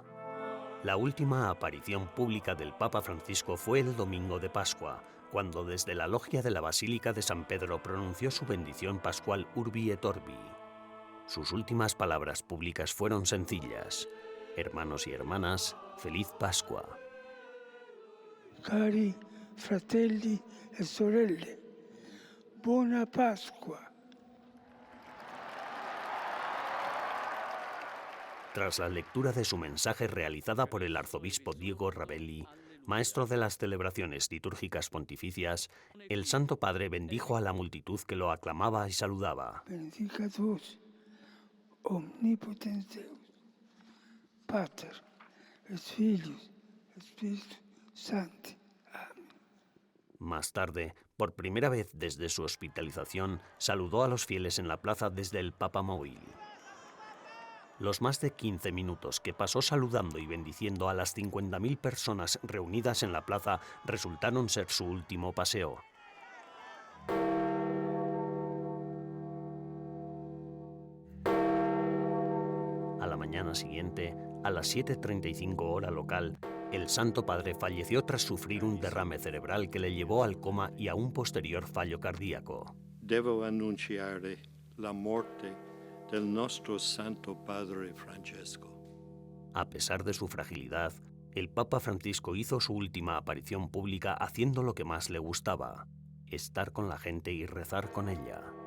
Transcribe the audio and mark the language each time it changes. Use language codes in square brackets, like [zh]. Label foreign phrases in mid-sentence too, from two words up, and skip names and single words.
[es] La última aparición pública del Papa Francisco fue el Domingo de Pascua, cuando desde la logia de la Basílica de San Pedro pronunció su bendición pascual Urbi et Orbi. Sus últimas palabras públicas fueron sencillas: hermanos y hermanas, feliz Pascua. [it] Cari fratelli e sorelle, buona Pasqua. [es] Tras la lectura de su mensaje realizada por el arzobispo Diego Ravelli, maestro de las celebraciones litúrgicas pontificias, el Santo Padre bendijo a la multitud que lo aclamaba y saludaba. [la] Benedicat vos, omnipotens Deus, Pater, et Filius, et Spiritus Sancti. [es] Amén. Más tarde, por primera vez desde su hospitalización, saludó a los fieles en la plaza desde el Papamóvil. Los más de 15 minutos que pasó saludando y bendiciendo a las 50.000 personas reunidas en la plaza resultaron ser su último paseo. A la mañana semana siguiente, a las 7:35 hora local, el Santo Padre falleció tras sufrir un derrame cerebral que le llevó al coma y a un posterior fallo cardíaco. [it] Devo annunciare la morte del nostro Santo Padre Francesco. [es] A pesar de su fragilidad, el Papa Francisco hizo su última aparición pública haciendo lo que más le gustaba: estar con la gente y rezar con ella.